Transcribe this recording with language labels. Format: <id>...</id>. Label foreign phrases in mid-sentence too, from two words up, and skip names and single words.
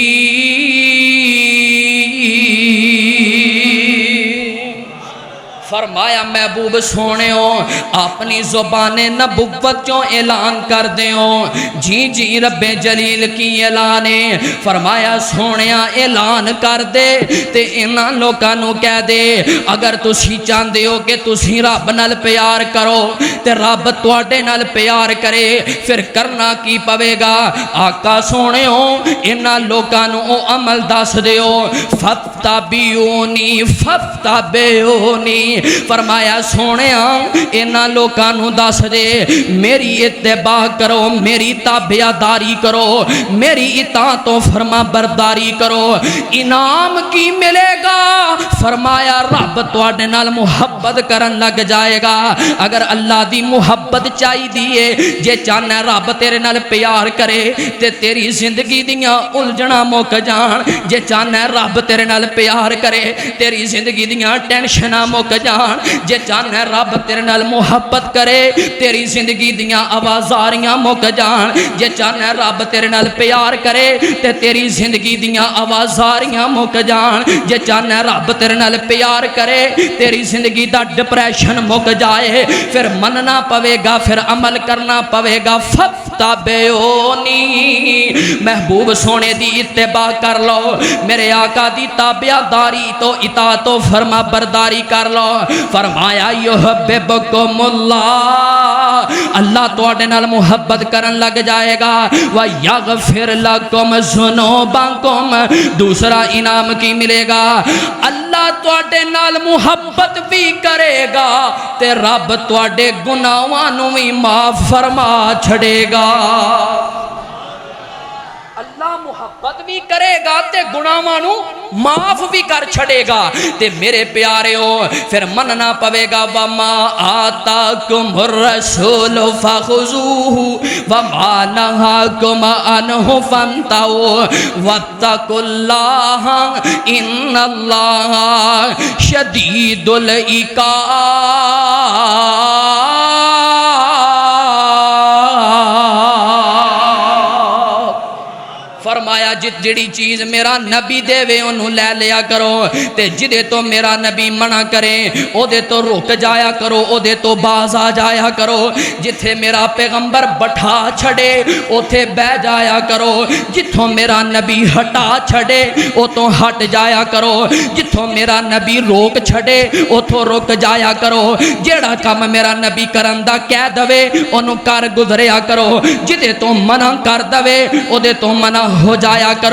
<pa>فرمایا محبوب سونے ہو اپنی زبان نبوت چوں اعلان کر دیو. جی جی رب جلیل کی اعلان ہے. فرمایا سونیا اعلان کر دے تے انہاں لوکاں نو کہہ دے اگر تسی چاہندے ہو کہ تسی رب نال پیار کرو تے رب تواڈے نال پیار کرے پھر کرنا کی پوے گا. آقا سونے ہو انہاں لوکاں نو او عمل دس دیو.</pa> <ar>فتبعونی فتبعونی</ar> <pa>فرمایا سونیا انہاں لوکاں نو دس دے میری اتباع کرو میری تابعداری کرو میری اطاعت و فرما برداری کرو. انعام کی ملے گا؟ فرمایا رب تواڈے نال محبت کرن لگ جائے گا. اگر اللہ دی محبت چاہی دیے جے چاہنا رب تیرے نال پیار کرے تے تیری زندگی دیاں الجھنا مک جان. جے چاہنا رب تیرے نال پیار کرے تیری زندگی دیاں ٹینشناں مک جان. جے چاہنا رب تیرے نال محبت کرے تیری زندگی دیاں آوازاریاں مک جان. جے چاہنا رب تیرے نال پیار کرے تے تیری زندگی دیاں آوازاریاں مک جان. جے چاہنا رب تیرے نال پیار کرے تیری زندگی دا ڈپریشن مک جائے پھر مننا پوے گا پھر عمل کرنا پوے گا. فتبعونی محبوب سونے دی اتباع کر لو میرے آقا دی تابعداری تو اطاعت و فرما برداری کر لو. فرمایا</pa> <ar>یحببکم اللہ</ar> <pa>اللہ تواڈے نال محبت کرن لگ جائے گا.</pa> <ar>ویغفر لکم ذنوبکم</ar> <pa>دوسرا انعام کی ملے گا اللہ تواڈے نال محبت بھی کرے گا تے رب تواڈے گناہاں نوں وی معاف فرما چھڑے گا. اللہ محبت بھی کرے گا تے گناہاں نوں معاف بھی کر چھڑے گا. تے میرے پیارے ہو پھر مننا پوے گا</pa> <ar>وما آتاکم الرسول فخذوہ وما نہاکم عنہ فانتہوا واتقوا اللہ ان اللہ شدید العقاب.</ar> <pa>فرمایا جڑی چیز میرا نبی دے وے انہوں لے لیا کرو تے جدے تو میرا نبی منع کرے او دے تو رک جایا کرو او دے تو باز آ جایا کرو. جتھے میرا پیغمبر بٹھا چھڑے اوتھے بہ جایا کرو. جتھوں میرا نبی ہٹا چھڑے او تو ہٹ جایا کرو. جتھوں میرا نبی روک چھڑے اوتھوں رک جایا کرو. جیڑا کام میرا نبی کرن دا کہہ دوے انہوں کر گزریا کرو. جدے تو منع کر دوے او دے تو منع ہو جایا کرو.</pa>